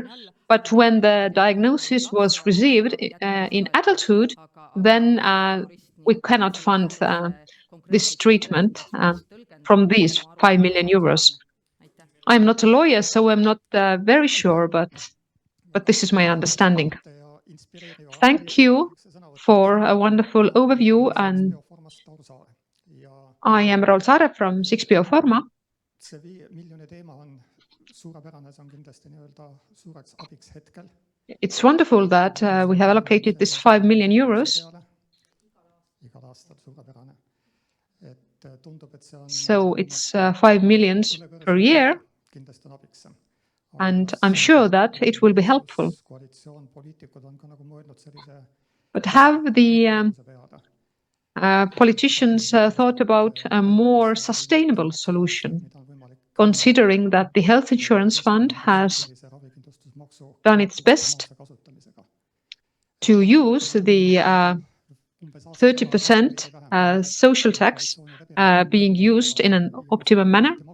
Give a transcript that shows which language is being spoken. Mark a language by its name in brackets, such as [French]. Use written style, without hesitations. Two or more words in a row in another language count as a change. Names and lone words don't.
[English] But when the diagnosis was received in adulthood, then we cannot fund this treatment from these 5 million euros. I'm not a lawyer, so I'm not very sure, but this is my understanding. Thank you for a wonderful overview, and I am Raul Saare from 6BO Pharma. [Estonian] see 5 miljoni teema on suurepärane, see on kindlasti nii-öelda suureks abiks hetkel. [English] It's wonderful that we have allocated this 5 million euros. [Estonian] Igal aastal suurepärane. Et tundub, et see on [English] So it's 5 million per year. [Estonian] kindlasti on abiks. [English] And I'm sure that it will be helpful. But have the politicians thought about a more sustainable solution, considering that the health insurance fund has done its best to use the 30% social tax being used in an optimum manner?